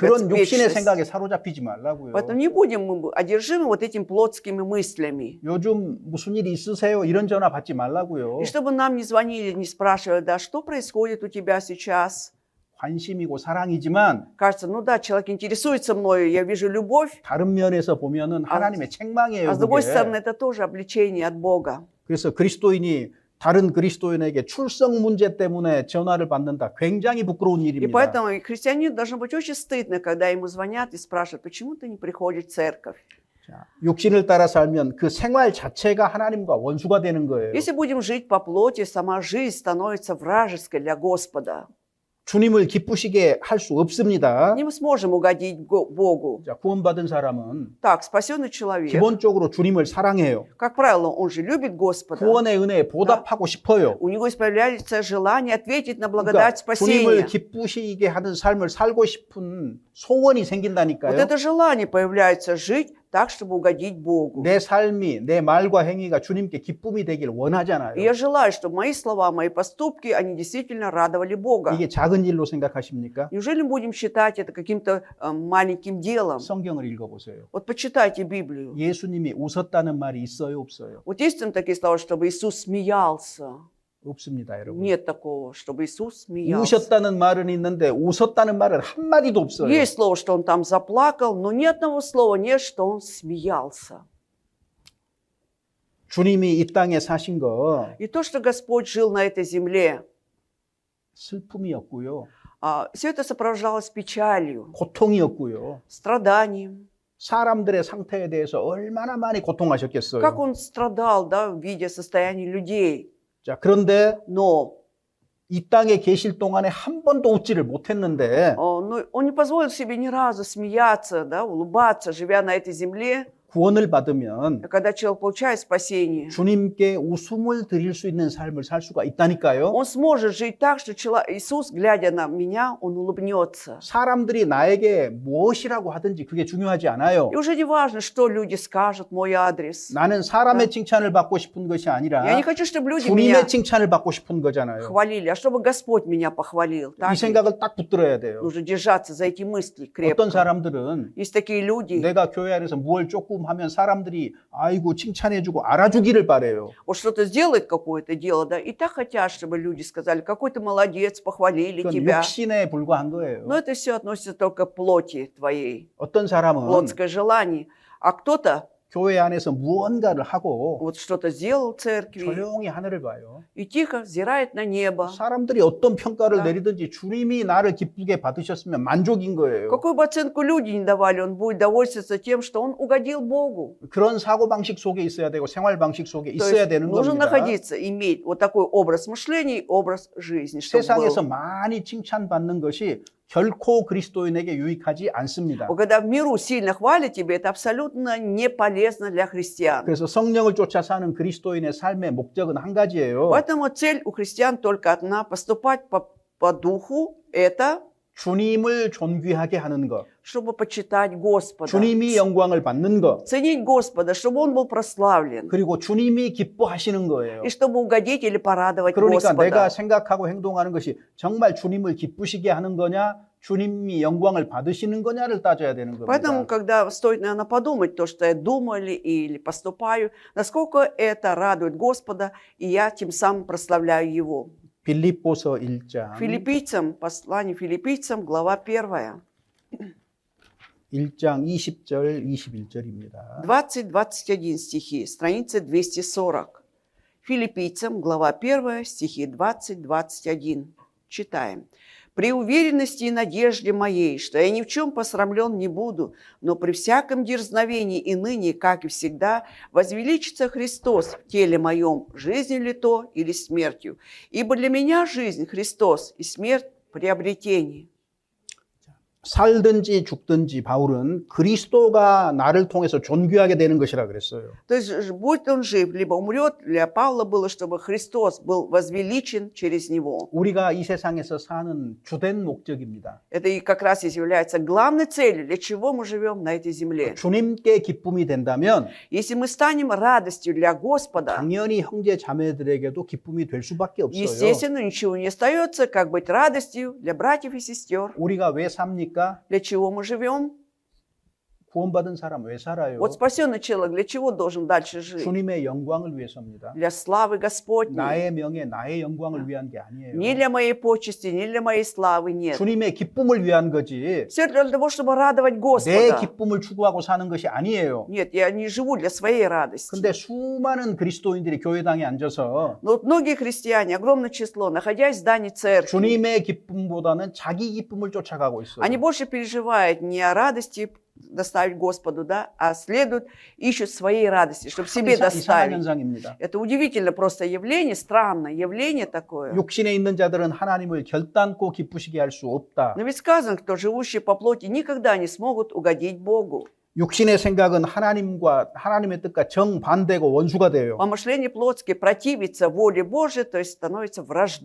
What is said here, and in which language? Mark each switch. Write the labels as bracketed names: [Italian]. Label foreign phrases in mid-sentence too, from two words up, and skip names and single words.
[Korean] 그런 욕신의 [Russian] вечность. [Korean] 생각에 사로잡히지 말라고요. [Russian] Поэтому не будем мы одержимы вот этими плотскими мыслями. [Korean] 요즘 무슨 일 있으세요? 이런 전화 받지 말라고요. [Russian] И чтобы нам не звонили, не спрашивали, да, что происходит у тебя сейчас? [Korean] 관심이고 사랑이지만 [Russian] Кажется, ну да, человек интересуется мною, я вижу любовь, [Korean] 다른 면에서 보면은 하나님의 책망이에요. [Russian] а с другой [Korean] 그게. [Russian] стороны, это тоже обличение от Бога. [Korean] 그래서 그리스도인이 다른 그리스도인에게 출석 문제 때문에 전화를 받는다. 굉장히 부끄러운 [Russian] И [Korean] 일입니다. [Russian] поэтому христианину должно быть очень стыдно, когда ему звонят и спрашивают, почему ты не приходишь в церковь? [Korean] 자, 육신을 따라 살면 그 생활 자체가 하나님과 원수가 되는 거예요. [Russian] Если будем жить по плоти, сама жизнь становится вражеской для Господа. [Korean] 주님을 기쁘시게 할 수 없습니다. [Russian] Не мы сможем угодить Богу. [Korean] 자, 구원받은 사람은 [Russian] Так, спасенный человек, [Korean] 기본적으로 주님을 사랑해요. [Russian] как правило, он же любит Господа. [Korean] 구원의 은혜에 보답하고 싶어요. [Russian] У него появляется желание ответить на [Korean] 그러니까 [Russian] благодать [Korean] 주님을 [Russian] спасения. [Korean] 기쁘시게 하는 삶을 살고 싶은 소원이 [Russian] Вот [Korean] 생긴다니까요. [Russian] это желание появляется жить так, чтобы угодить Богу. [Korean] 내 삶이, 내 말과 행위가 주님께 기쁨이 되길 원하잖아요. [Russian] И я желаю, чтобы мои слова, мои поступки, они действительно радовали Бога. [Korean] 이게 작은 일로 생각하십니까? [Russian] Неужели мы будем считать это каким-то маленьким делом? [Korean] 성경을 읽어보세요. [Russian] Вот почитайте Библию. [Korean] 예수님이 웃었다는 말이 있어요, 없어요? [Russian] Вот есть там такие слова, чтобы Иисус смеялся? [Korean] 없습니다, 여러분. [Russian] Нет такого, чтобы Иисус смеялся. [Korean] 우셨다는 말은 있는데 웃었다는 말은 한마디도 없어요. [Russian] Есть слово, что он там заплакал, но ни одного слова нет, что он смеялся. [Korean] 주님이 이 땅에 사신 거 [Russian] И то, что Господь жил на этой земле, [Korean] 슬픔이었고요. [Russian] все это сопровождалось печалью, [Korean] 고통이었고요. [Russian] страданием. [Korean] 사람들의 상태에 대해서 얼마나 많이 고통하셨겠어요. [Russian] Как он страдал, да, видя состояние людей. [Korean] 자, 그런데 [Russian] Но [Korean] 이 땅에 계실 동안에 한 번도 웃지를 못했는데 [Russian] но он не позволил себе ни разу смеяться, да, улыбаться, живя на этой земле. [Korean] 구원을 받으면 [Russian] Когда человек получает спасение, [Korean] 주님께 웃음을 드릴 수 있는 삶을 살 수가 있다니까요. [Russian] он сможет жить так, что Иисус, глядя на меня, он улыбнется. [Korean] 사람들이 나에게 무엇이라고 하든지 그게 중요하지 않아요. [Russian] И уже не важно, что люди скажут мой адрес. [Korean] 나는 사람의 칭찬을 받고 싶은 것이 아니라 [Russian] Я не хочу, чтобы люди меня [Korean] 주님의 칭찬을 받고 싶은 거잖아요. [Russian] хвалили, а чтобы Господь меня похвалил. [Korean] 이 [Russian] Так ведь? [Korean] 생각을 딱 붙들어야 돼요. [Russian] Нужно держаться за эти мысли [Korean] 어떤 [Russian] крепко. [Korean] 사람들은 [Russian] Есть такие люди, [Korean] 내가 교회 안에서 뭘 조금 하면 사람들이 아이고 칭찬해주고 알아주기를 바래요. [Russian] вот что-то сделает какое-то дело, да, и так хотят, чтобы люди сказали, какой ты молодец, похвалили [Korean] 그건 [Russian] тебя. [Korean] 육신에 불과한 거예요. [Russian] Но это все относится только к плоти твоей, [Korean] 어떤 사람은 [Russian] плотское желание. А кто-то [Korean] 교회 안에서 무언가를 하고 [Russian] вот что-то сделал в церкви [Korean] 조용히 하늘을 봐요. [Russian] и тихо взирает на небо. [Korean] 사람들이 어떤 평가를 [Russian] Да. [Korean] 내리든지 주님이 나를 기쁘게 받으셨으면 만족인 거예요. [Russian] Какую бы оценку люди не давали, он будет довольствоваться тем, что он угодил Богу. [Korean] 그런 사고방식 속에 있어야 되고 생활방식 속에 [Russian] То [Korean] 있어야 [Russian] есть [Korean] 되는 [Russian] нужно [Korean] 겁니다. [Russian] находиться, иметь вот такой образ мышления, образ жизни, чтобы [Korean] 세상에서 [Russian] был. [Korean] 많이 칭찬받는 것이 결코 그리스도인에게 유익하지 않습니다. [Russian] Вот когда в миру сильно хвалят тебя, это абсолютно не полезно для христиан. [Korean] 그래서 성령을 쫓아 사는 그리스도인의 삶의 목적은 한 가지예요. [Russian] Поэтому цель у христиан только одна: поступать по духу, это [Korean] 주님을 존귀하게 하는 것, [Russian] чтобы почитать Господа, [Korean] 주님이 영광을 받는 것, [Russian] ценить Господа, чтобы Он был прославлен, [Korean] 그리고 주님이 기뻐하시는 거예요. [Russian] и чтобы угодить или порадовать [Korean] 그러니까 내가 [Russian] Господа. [Korean] 생각하고 행동하는 것이 정말 주님을 기쁘시게 하는 거냐, 주님이 영광을 받으시는 거냐를 따져야 되는 [Russian] Поэтому, [Korean] 겁니다. [Russian] когда стоит, наверное, подумать то, что я думаю или поступаю, насколько это радует Господа, и я тем самым прославляю Его. [Korean] 빌립보서 1장 [Russian] Филиппийцам, послание филиппийцам, глава 1, [Korean] 1장 20절 21절입니다. [Russian] 20-21 стихи, страница 240. Филиппийцам, глава 1, стихи 20-21. Читаем. «При уверенности и надежде моей, что я ни в чем посрамлен не буду, но при всяком дерзновении и ныне, как и всегда, возвеличится Христос в теле моем, жизнью ли то или смертью. Ибо для меня жизнь Христос и смерть приобретение». [Korean] 살든지 죽든지 바울은 그리스도가 나를 통해서 존귀하게 되는 것이라 그랬어요. [Russian] То есть, будь он жив, либо умрет, для Павла было, чтобы Христос был возвеличен через него. [Korean] 우리가 이 세상에서 사는 주된 목적입니다. [Russian] Это и как раз и является главной целью, для чего мы живем на этой земле. [Korean] 주님께 기쁨이 된다면 [Russian] Если мы станем радостью для Господа, [Korean] 당연히 형제 자매들에게도 기쁨이 될 수밖에 없어요. [Russian] естественно, ничего не остается, как быть радостью для братьев и сестер. [Korean] 우리가 왜 삽니까? [Russian] Для чего мы живем? [Korean] 구원받은 사람 왜 살아요? [Russian] Вот спасенный человек для чего должен дальше жить? [Korean] 주님의 영광을 위해서입니다. [Russian] Для славы Господней. [Korean] 나의 명예, 나의 영광을 위한 게 아니에요. [Russian] Не для моей почести, не для моей славы, нет. [Korean] 주님의 기쁨을 위한 거지. [Russian] Все для того, чтобы радовать [Korean] 내 [Russian] Господа. [Korean] 기쁨을 추구하고 사는 것이 아니에요. [Russian] Нет, я не живу для своей радости. [Korean] 근데 수많은 그리스도인들이 교회당에 앉아서 [Russian] Но вот многие христиане, огромное число, находясь в здании церкви, [Korean] 주님의 기쁨보다는 자기 기쁨을 쫓아가고 있어요. [Russian] они больше переживают не о радости доставить Господу, да, а следуют, ищут своей радости, чтобы себе [Korean] 이상한 [Russian] доставить. [Korean] 현상입니다. [Russian] Это удивительно просто явление, странное явление такое. [Korean] 육신에 있는 자들은 하나님을 결단코 기쁘시게 할 수 없다. [Russian] Но ведь сказано, кто живущий по плоти никогда не смогут угодить Богу. [Korean] 육신의 생각은 하나님의 뜻과 정반대고 원수가 돼요. [Russian] Помышление плотские противится воле Божией, то есть становится враждой